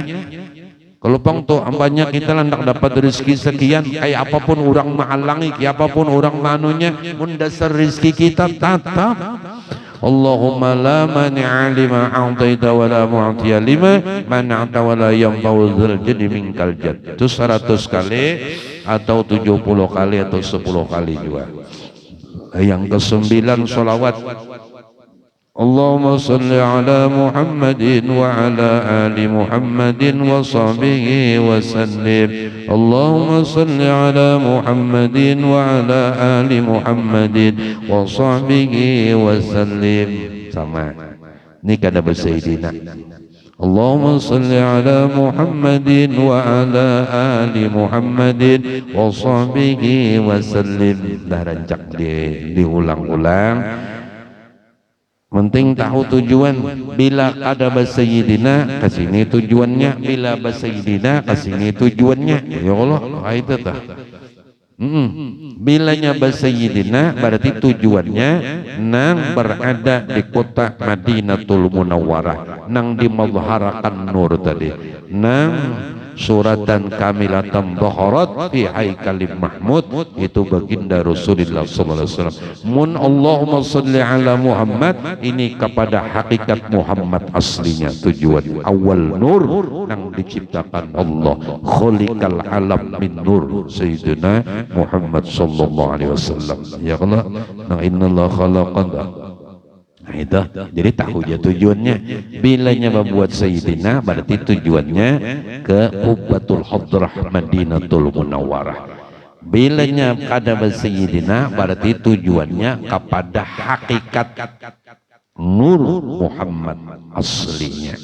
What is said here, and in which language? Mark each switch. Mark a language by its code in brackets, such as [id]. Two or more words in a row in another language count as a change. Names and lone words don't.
[bjn] Kalau pang tuh ampanya kita hendak dapat rezeki sekian, kayak apapun orang menghalangi, kayak apapun orang manunya, mendasar rezeki kita tatap. [ar] اللهم لا مانع لما أعطيت ولا معطي لما منعت ولا ينفع ذا الجد منك الجد. [bjn] Itu 100 kali atau 70 kali atau 10 kali juga. Yang ke-9 sholawat. [ar] اللهم صل على محمد وعلى آل محمد وصحبه وسلم. اللهم صل على محمد وعلى آل محمد وصحبه وسلم. [bjn] Sama. Ini kada bersayyidina. [ar] اللهم صل على محمد وعلى آل محمد وصحبه وسلم. [bjn] Dah rancak diulang-ulang. Penting tahu tujuan. Bila ada Sayyidina kesini tujuannya, bila Sayyidina kesini tujuannya. [ar] يا الله, [bjn] itu tah. Bilanya Sayyidina berarti tujuannya nang berada di kota Madinatul Munawwarah, nang dimazharakan nur tadi, nang [ar] صورة كاملة ظهرت في هيكل محمود, [bjn] itu baginda Rasulullah [ar] صلى الله عليه وسلم. Mun اللهم صل على محمد, [bjn] ini kepada hakikat Muhammad aslinya tujuan. Awal nur yang diciptakan Allah, [ar] خالق العالم من نور سيدنا محمد صلى الله عليه وسلم. يا الله, nah إن الله خلقنا. [bjn] Nah itu, jadi tahu aja tujuannya. Bilanya membuat Sayyidina berarti tujuannya ke Qubbatul Hadrah Madinatul Munawwarah. Bilanya kada Sayyidina berarti tujuannya kepada hakikat nur Muhammad aslinya.